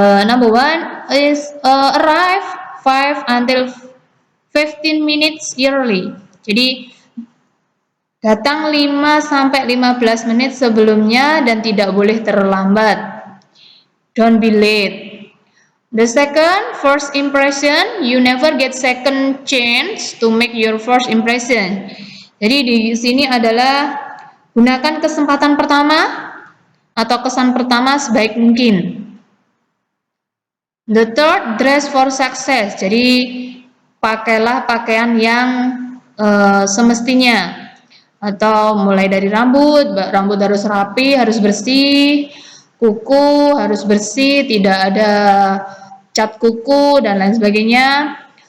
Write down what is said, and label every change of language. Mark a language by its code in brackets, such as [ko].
[en] Number one is arrive 5 until 15 minutes early. [id] Jadi datang 5 sampai 15 menit sebelumnya dan tidak boleh terlambat. [en] Don't be late. The second, first impression, you never get second chance to make your first impression. [id] Jadi di sini adalah gunakan kesempatan pertama atau kesan pertama sebaik mungkin. [en] The third, dress for success. [id] Jadi pakailah pakaian yang semestinya, atau mulai dari rambut harus rapi, harus bersih, kuku harus bersih, tidak ada cat kuku dan lain sebagainya.